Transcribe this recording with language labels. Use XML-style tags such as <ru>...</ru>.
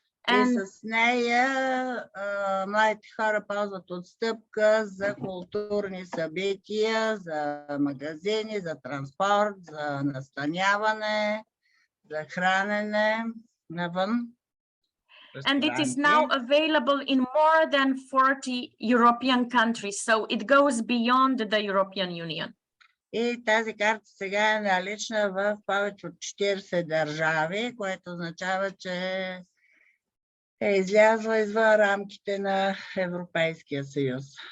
<bg>И с нея младите хора ползват отстъпка за културни събития, за магазини, за транспорт, за настаняване, за хранене навън.</bg> <en>And it is now available in more than 40 European countries, so it goes beyond the European Union.</en> <bg>И тази карта сега е налична в повече от 40 държави, което означава, че е излязла извън рамките на Европейския съюз.</bg>